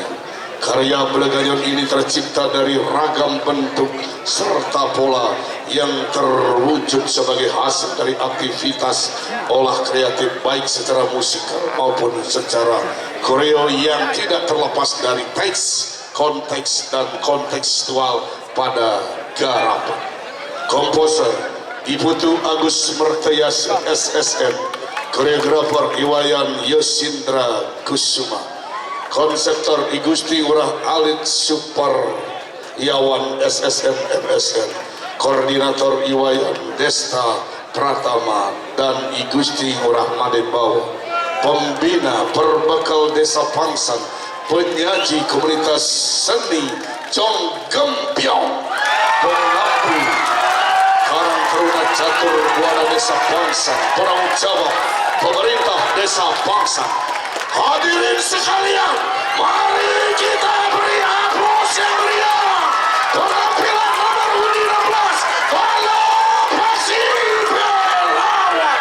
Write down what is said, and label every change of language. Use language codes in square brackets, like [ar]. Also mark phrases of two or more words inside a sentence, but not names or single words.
[id] Karya Bale Ganjur ini tercipta dari ragam bentuk serta pola yang terwujud sebagai hasil dari aktivitas olah kreatif baik secara musikal maupun secara koreo yang tidak terlepas dari teks, konteks, dan kontekstual pada garapan. Komposer Diputu Agus Mertayas SSN, koreografer Iwayan Yosindra Kusuma, konseptor Igusti Ngurah Alit Super Yawan SSN MSN, koordinator Iwayan Desta Pratama dan Igusti Ngurah Madembawa, pembina perbekal Desa Pangsan, penyaji komunitas seni Jong Gempiong, pengampu Karang Taruna Catur Buana Desa Pangsan, penanggung jawab pemerintah Desa Pangsan. Hadirin sekalian, mari kita beri aplaus yang meriah penampilan nomor 16 Bale Paksi Relawan.